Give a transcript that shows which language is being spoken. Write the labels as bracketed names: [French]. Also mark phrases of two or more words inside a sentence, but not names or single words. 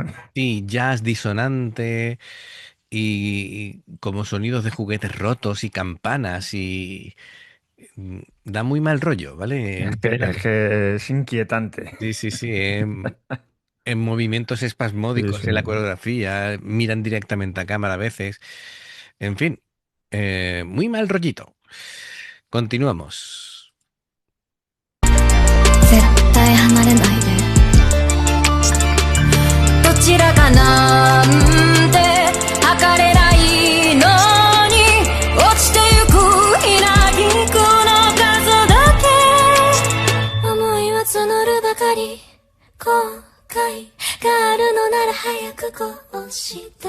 [Spanish] sí, jazz disonante y como sonidos de juguetes rotos y campanas y da muy mal rollo, ¿vale? En general. Es que es inquietante. Sí, sí, sí. En movimientos Sí, espasmódicos sí. en la coreografía, miran directamente a cámara a veces. En fin, muy mal rollito. Continuamos. [Japanese] 絶対離れないでどちらかなんて測れないのに落ちてゆくひらぎくの数だけ思いは募るばかり後悔があるのなら早くこうした